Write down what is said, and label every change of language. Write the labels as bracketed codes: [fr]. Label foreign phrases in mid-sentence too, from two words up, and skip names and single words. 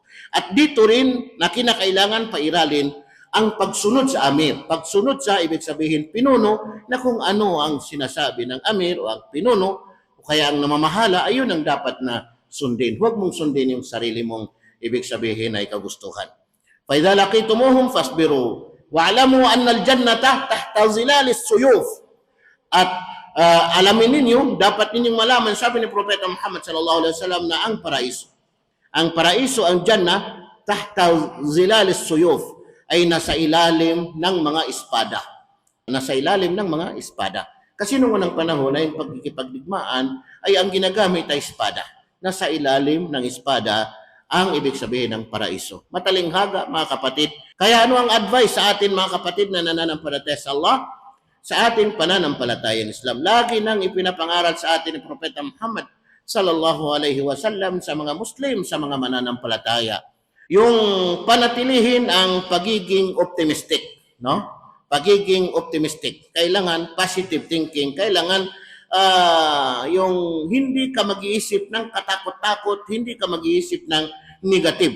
[tl] At dito rin na kinakailangan pairalin ang pagsunod sa amir. Pagsunod sa ibig sabihin pinuno na kung ano ang sinasabi ng amir o ang pinuno o kaya ang namamahala, ayun ang dapat na sundin. Huwag mong sundin yung sarili mong ibig sabihin ay kagustuhan. [ar] فَإِذَا لَقِيتُمُوهُمْ فَاصْبِرُوا وَاعْلَمُوا أَنَّ الْجَنَّةَ تَحْتَ ظِلَالِ السُّيُوفِ. [tl] At alamin ninyo, dapat ninyong malaman, sabi ni Propeta Muhammad [ar] صلى الله عليه وسلم, [tl] na ang paraiso, ang Jannah, [ar] تحت ظلال السيوف, [tl] ay nasa ilalim ng mga espada. Nasa ilalim ng mga espada. Kasi noong unang panahon ay pagkikipagdigmaan ay ang ginagamit ay espada. Nasa ilalim ng espada ang ibig sabihin ng paraiso. Matalinghaga, mga kapatid. Kaya ano ang advice sa atin, mga kapatid, na nananampalataya sa Allah? Sa ating pananampalatayang Islam. Lagi nang ipinapangaral sa atin ni Propeta Muhammad [ar] صلى الله عليه وسلم [tl] sa mga Muslim, sa mga mananampalataya, yung panatilihin ang pagiging optimistic, no? Pagiging optimistic. Kailangan [en] positive thinking. [tl] Kailangan yung hindi ka mag-iisip ng katakot-takot, hindi ka mag-iisip ng negative.